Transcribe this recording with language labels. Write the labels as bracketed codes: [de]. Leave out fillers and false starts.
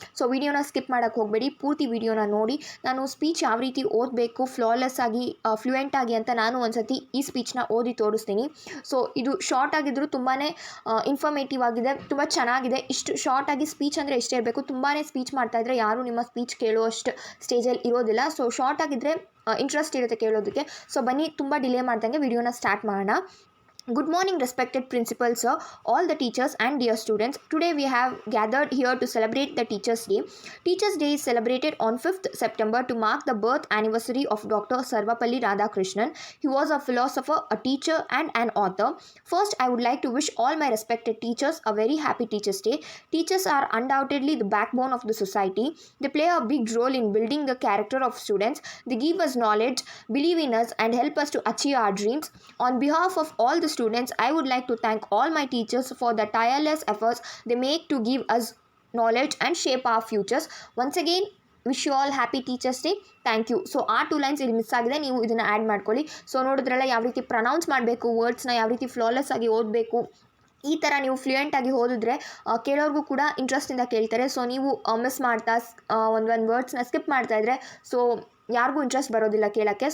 [kn] So ವಿಡಿಯೋನ skip ಮಾಡೋಕ್ಕೆ ಹೋಗಬೇಡಿ, ಪೂರ್ತಿ ವಿಡಿಯೋನ ನೋಡಿ. ನಾನು ಸ್ಪೀಚ್ ಯಾವ ರೀತಿ ಓದಬೇಕು ಫ್ಲಾಲೆಸ್ ಆಗಿ, ಫ್ಲೂಯೆಂಟ್ ಆಗಿ ಅಂತ ನಾನು ಒಂದ್ಸತಿ ಈ ಸ್ಪೀಚ್ನ ಓದಿ ತೋರಿಸ್ತೀನಿ. ಸೊ ಇದು ಶಾರ್ಟ್ ಆಗಿದ್ದರೂ ತುಂಬಾ ಇನ್ಫಾರ್ಮೇಟಿವ್ ಆಗಿದೆ, ತುಂಬ ಚೆನ್ನಾಗಿದೆ. ಇಷ್ಟು ಶಾರ್ಟ್ ಆಗಿ ಸ್ಪೀಚ್ ಅಂದರೆ ಇಷ್ಟೇ ಇರಬೇಕು. ತುಂಬಾ ಸ್ಪೀಚ್ ಮಾಡ್ತಾಯಿದ್ರೆ ಯಾರೂ ನಿಮ್ಮ ಸ್ಪೀಚ್ ಕೇಳುವಷ್ಟು ಸ್ಟೇಜಲ್ಲಿ ಇರೋದಿಲ್ಲ. ಸೊ ಶಾರ್ಟ್ ಆಗಿದ್ದರೆ ಇಂಟ್ರೆಸ್ಟ್ ಇರುತ್ತೆ ಕೇಳೋದಕ್ಕೆ. ಸೊ ಬನ್ನಿ, ತುಂಬ ಡಿಲೇ ಮಾಡ್ದಂಗೆ ವಿಡಿಯೋನ ಸ್ಟಾರ್ಟ್ ಮಾಡೋಣ. [en] Good morning, respected principal sir, all the teachers and dear students. Today we have gathered here to celebrate the Teachers Day. Teachers Day is celebrated on 5th September to mark the birth anniversary of Dr. Sarvapalli Radhakrishnan. He was a philosopher, a teacher and an author. First, I would like to wish all my respected teachers a very happy Teachers Day. Teachers are undoubtedly the backbone of the society. They play a big role in building the character of students. They give us knowledge, believe in us and help us to achieve our dreams. On behalf of all the students, I would like to thank all my teachers for the tireless efforts they make to give us knowledge and shape our futures. Once again, wish you all happy Teachers Day. Thank you. [kn] So ಆ 2 lines ಇಲ್ಲಿ miss ಆಗಿದೆ, ನೀವು ಇದನ್ನು add ಮಾಡ್ಕೊಳ್ಳಿ. So ನೋಡಿದ್ರಲ್ಲ ಯಾವ ರೀತಿ pronouns ಮಾಡಬೇಕು, ವರ್ಡ್ಸ್ನ ಯಾವ ರೀತಿ ಫ್ಲಾಲೆಸ್ ಆಗಿ ಓದಬೇಕು. ಈ ಥರ ನೀವು ಫ್ಲೂಯೆಂಟಾಗಿ ಓದಿದ್ರೆ ಕೇಳೋರ್ಗೂ ಕೂಡ ಇಂಟ್ರೆಸ್ಟಿಂದ ಕೇಳ್ತಾರೆ. ಸೊ ನೀವು ಮಿಸ್ ಮಾಡ್ತಾ ಒಂದು ವರ್ಡ್ಸ್ನ ಸ್ಕಿಪ್ ಮಾಡ್ತಾಯಿದ್ರೆ ಸೊ ಯಾರಿಗೂ ಇಂಟ್ರೆಸ್ಟ್ ಬರೋದಿಲ್ಲ ಕೇಳೋಕ್ಕೆ.